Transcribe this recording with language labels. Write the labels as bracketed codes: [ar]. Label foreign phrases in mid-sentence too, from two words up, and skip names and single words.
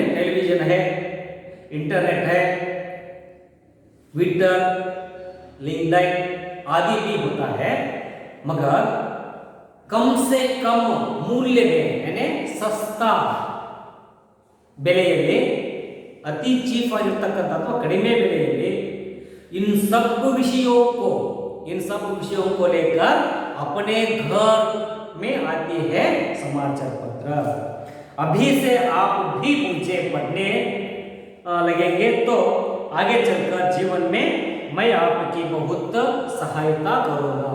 [hi] टेलीविजन है, इंटरनेट है, ट्विटर, लिंक्डइन आदि भी होता है, मगर कम से कम मूल्य में यानी सस्ता ಬೆಲೆಯಲ್ಲಿ अति चीप [kn] ಆಗಿರತಕ್ಕಂತ ಅಥವಾ ಕಡಿಮೆ ಬೆಲೆಯಲ್ಲಿ [hi] इन सब विषयों को लेकर अपने घर में आती है समाचार पत्र। अभी से आप भी मुझे पढ़ने लगेंगे तो आगे चलकर जीवन में मैं आपकी बहुत सहायता करूंगा।